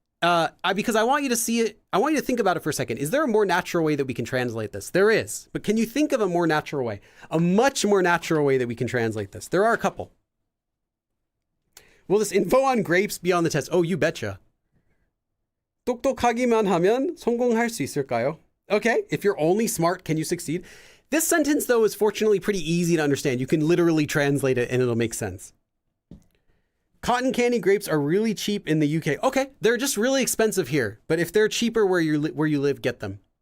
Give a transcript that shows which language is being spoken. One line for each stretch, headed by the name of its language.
English: Because I want you to see it, I want you to think about it for a second. Is there a more natural way that we can translate this? There is, but can you think of a more natural way? A much more natural way that we can translate this? There are a couple. Will this info on grapes be on the test? Oh, you betcha.
Korean: 똑똑하기만 하면 성공할 수 있을까요?
English: Okay, if you're only smart, can you succeed? This sentence, though, is fortunately pretty easy to understand. You can literally translate it and it'll make sense. Cotton candy grapes are really cheap in the UK. Okay, they're just really expensive here. But if they're cheaper where you live, get them.